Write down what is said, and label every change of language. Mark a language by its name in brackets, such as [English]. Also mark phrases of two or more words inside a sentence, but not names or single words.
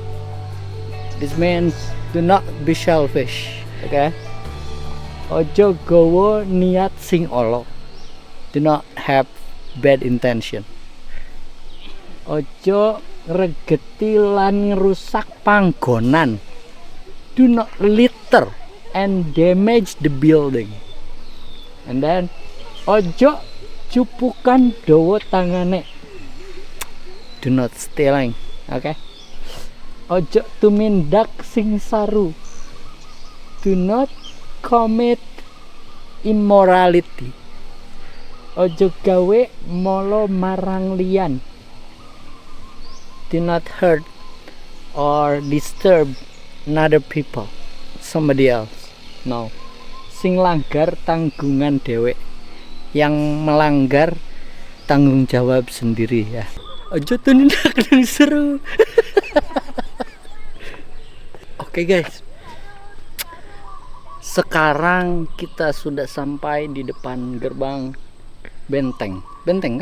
[English] This means do not be selfish, oke? [Javanese] Ojo gowo niat sing ala. [English] Do not have bad intention. [Javanese] Ojo ngregeti lan ngerusak panggonan. [English] Do not litter and damage the building. And then [Javanese] ojo cupukan dawa tangane. [English] Do not stealing, oke? [Javanese] Ojo tumindak sing saru. [English] Do not commit immorality. [Javanese] Ojo gawe molo marang liyan. [English] Do not hurt or disturb another people, somebody else. No. [Javanese] Sing langgar tanggungan dewek, [Indonesian] yang melanggar tanggung jawab sendiri ya. [Javanese] Ojo tunindak yang seru. [Indonesian] Oke guys, sekarang kita sudah sampai di depan gerbang benteng kah?